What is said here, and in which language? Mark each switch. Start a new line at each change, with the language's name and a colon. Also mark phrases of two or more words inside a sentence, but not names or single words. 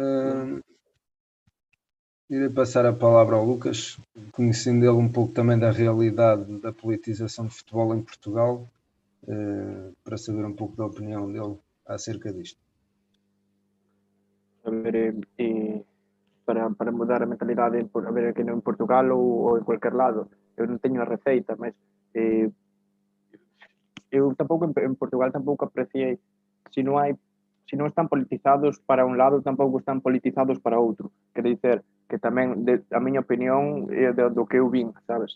Portuguese: Irei passar a palavra ao Lucas, conhecendo ele um pouco também da realidade da politização de futebol em Portugal, para saber um pouco da opinião dele acerca disto.
Galician: A ver, para mudar a mentalidade, a ver, aqui en Portugal ou
Spanish: en cualquier lado,
Galician: eu non teño a receita, mas eu tampouco en Portugal tampouco apreciei, se non están politizados para un lado, tampouco están politizados para outro. Quer dizer, que tamén, a miña opinión é do que eu vin, sabes?